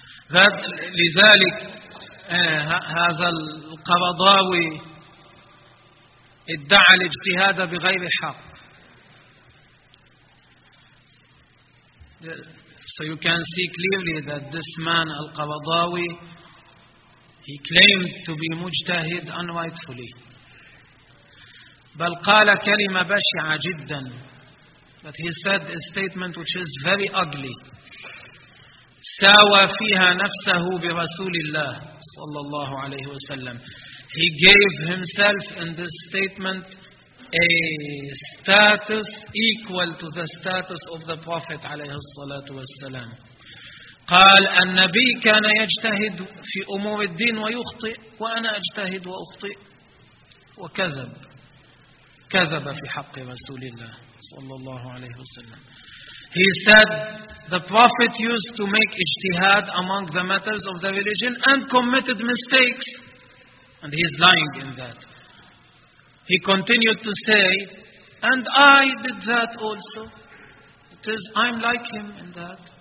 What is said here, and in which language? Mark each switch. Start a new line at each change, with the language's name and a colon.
English: That,
Arabic: لذلك هذا القرضاوي ادعى الاجتهاد بغير حق.
English: So you can see clearly that this man Al-Qaradawi, he claimed to be mujtahid unrightfully.
Arabic: بل قال كلمة بشعة جدا.
English: But he said a statement which is very ugly.
Arabic: ساوى فيها نفسه برسول الله صلى الله عليه وسلم.
English: He gave himself in this statement a status equal to the status of the Prophet
Arabic: عليه الصلاة والسلام. قال النبي كان يجتهد في أمور الدين ويخطئ وأنا أجتهد وأخطئ وكذب. كذب في حق رسول الله صلى الله عليه وسلم.
English: He said the Prophet used to make ijtihad among the matters of the religion and committed mistakes. And he is lying in that. He continued to say, and I did that also. It is, I'm like him in that.